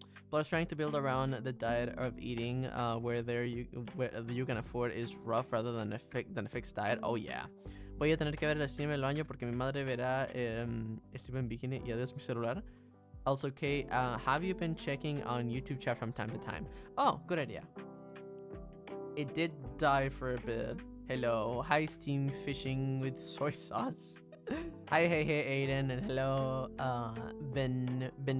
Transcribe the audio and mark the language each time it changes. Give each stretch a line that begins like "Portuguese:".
English: Plus, trying to build around the diet of eating where you can afford is rough rather than a fixed diet. Oh yeah.
Spanish: Voy a tener que ver el stream el baño porque mi madre verá stream en bikini y adiós mi celular.
English: Also, Kate, have you been checking on YouTube chat from time to time? Oh, good idea. It did die for a bit. Hello. Hi, Steam Fishing with soy sauce. Hi, hey, Aiden, and hello, Ben.